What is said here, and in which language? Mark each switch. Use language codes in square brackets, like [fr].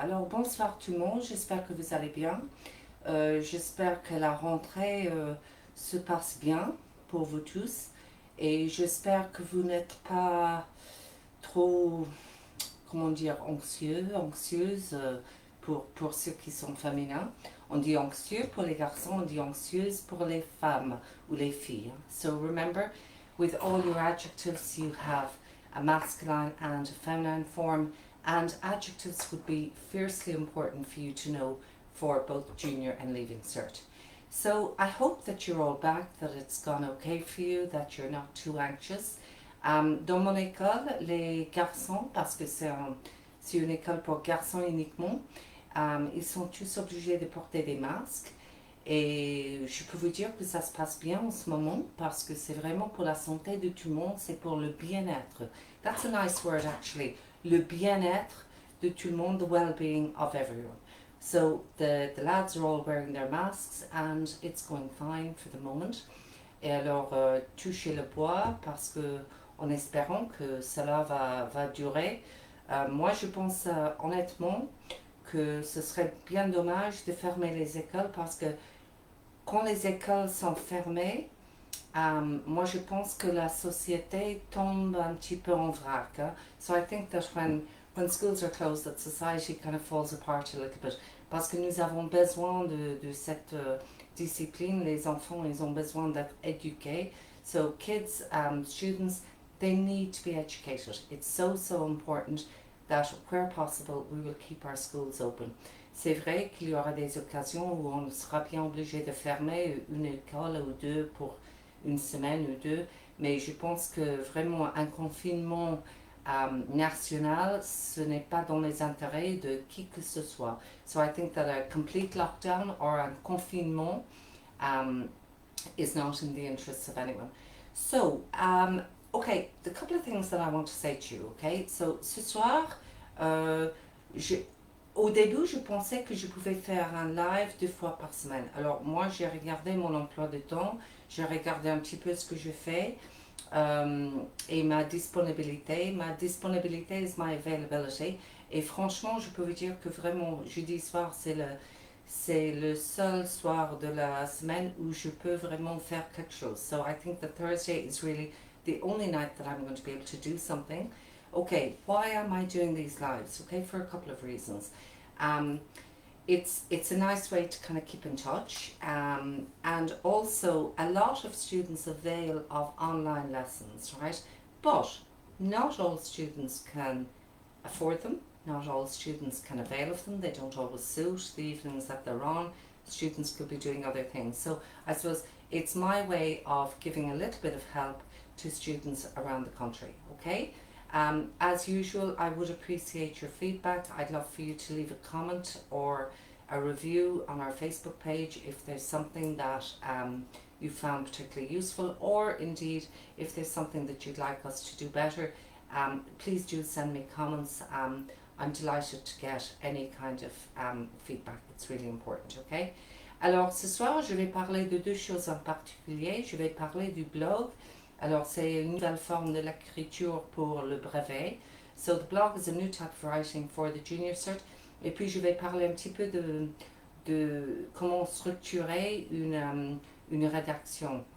[fr] Alors, bonsoir tout le monde. J'espère que vous allez bien. J'espère que la rentrée se passe bien pour vous tous. Et j'espère que vous n'êtes pas trop, comment dire, anxieuse pour ceux qui sont féminins. On dit anxieux pour les garçons, on dit anxieuse pour les femmes ou les filles. [en] So remember, with all your adjectives, you have a masculine and a feminine form, and adjectives would be fiercely important for you to know for both junior and leaving cert. So I hope that you're all back, that it's gone okay for you, that you're not too anxious. [fr] Dans mon école, les garçons, parce que c'est une école pour garçons uniquement, ils sont tous obligés de porter des masques. Et je peux vous dire que ça se passe bien en ce moment parce que c'est vraiment pour la santé de tout le monde, c'est pour le bien-être. [en] That's a nice word actually. [fr] Le bien-être de tout le monde, [en] the well-being of everyone. So the lads are all wearing their masks and it's going fine for the moment. [fr] Et alors, touchez le bois parce que, en espérant que cela va durer. Moi, je pense honnêtement que ce serait bien dommage de fermer les écoles parce que quand les écoles sont fermées, moi je pense que la société tombe un petit peu en vrac. Hein? [en] So I think that when schools are closed, that society kind of falls apart a little bit. [fr] Parce que nous avons besoin de cette discipline. Les enfants, ils ont besoin d'être éduqués. [en] So kids, students, they need to be educated. It's so important that where possible, we will keep our schools open. [fr] C'est vrai qu'il y aura des occasions où on sera bien obligé de fermer une école ou deux pour une semaine ou deux, mais je pense que vraiment un confinement national, ce n'est pas dans les intérêts de qui que ce soit. [en] So I think that a complete lockdown or un confinement is not in the interests of anyone. So, okay, the couple of things that I want to say to you, okay? [fr] So, ce soir, au début, je pensais que je pouvais faire un live 2 fois par semaine. Alors, moi, j'ai regardé mon emploi de temps, j'ai regardé un petit peu ce que je fais et ma disponibilité. Ma disponibilité [en] is my availability. [fr] Et franchement, je peux vous dire que vraiment, jeudi soir, c'est le seul soir de la semaine où je peux vraiment faire quelque chose. [en] So I think that Thursday is really the only night that I'm going to be able to do something. Okay, why am I doing these lives? Okay, for a couple of reasons. It's a nice way to kind of keep in touch, and also a lot of students avail of online lessons, right? But not all students can afford them. Not all students can avail of them. They don't always suit the evenings that they're on. Students could be doing other things. So I suppose it's my way of giving a little bit of help to students around the country, okay? As usual, I would appreciate your feedback. I'd love for you to leave a comment or a review on our Facebook page if there's something that you found particularly useful, or indeed if there's something that you'd like us to do better. Please do send me comments. I'm delighted to get any kind of feedback. It's really important, okay? [fr] Alors ce soir, je vais parler de 2 choses en particulier. Je vais parler du blog. Alors, c'est une nouvelle forme de l'écriture pour le brevet. [en] So, the blog is a new type of writing for the junior cert. [fr] Et puis, je vais parler un petit peu de comment structurer une rédaction.